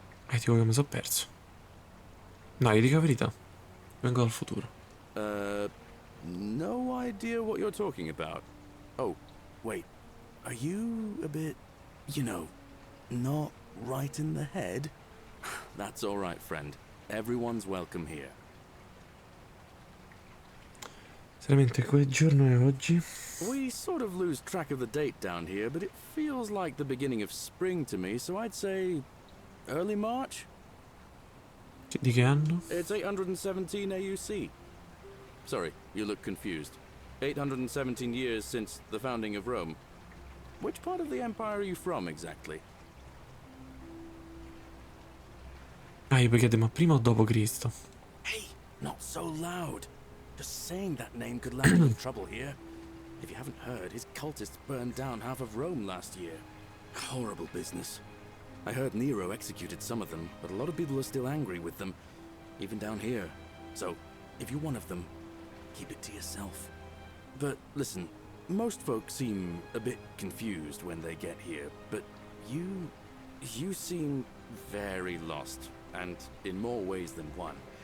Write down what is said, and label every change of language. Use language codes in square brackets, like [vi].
[it] Dico che mi sono perso. No, io dico la verità. Vengo dal futuro. [en] No idea what you're talking about. Oh, wait. Are you a bit, you know, not right in the head? That's all right, friend. Everyone's welcome here. [it] Seriamente, che giorno è oggi? [en] We sort of lose track of the date down here, but it feels like the beginning of spring to me, so I'd say early March? [it] Di che anno? [en] It's 817 AUC. Sorry, you look confused. 817 years since the founding of Rome. Which part of the empire are you from, exactly? [it] Io perché ma prima o dopo Cristo? [en] Hey, not so loud. Just saying that name could land you in trouble here. If you haven't heard, his cultists burned down half of Rome last year. Horrible business. I heard Nero executed some of them, but a lot of people are still angry with them, even down here. So, if you're one of them, keep it to yourself. But listen, most folks seem a bit confused when they get here, but you seem very lost, and in more ways than one.